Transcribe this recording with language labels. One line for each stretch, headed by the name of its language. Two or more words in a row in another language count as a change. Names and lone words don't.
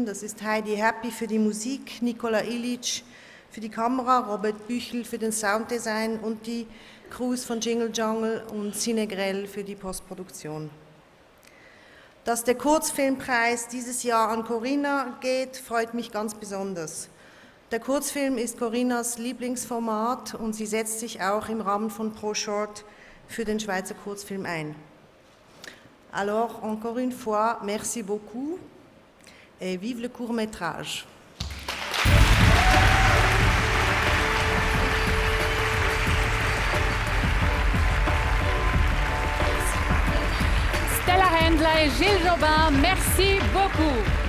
German: Das ist Heidi Happy für die Musik, Nicola Ilic für die Kamera, Robert Büchel für den Sounddesign und die Crews von Jingle Jungle und Cinegrell für die Postproduktion. Dass der Kurzfilmpreis dieses Jahr an Corinna geht, freut mich ganz besonders. Der Kurzfilm ist Corinnas Lieblingsformat und sie setzt sich auch im Rahmen von ProShort für den Schweizer Kurzfilm ein.
French: Alors, encore une fois, merci beaucoup et vive le court-métrage. Stella Händler et Gilles Jobin, merci beaucoup.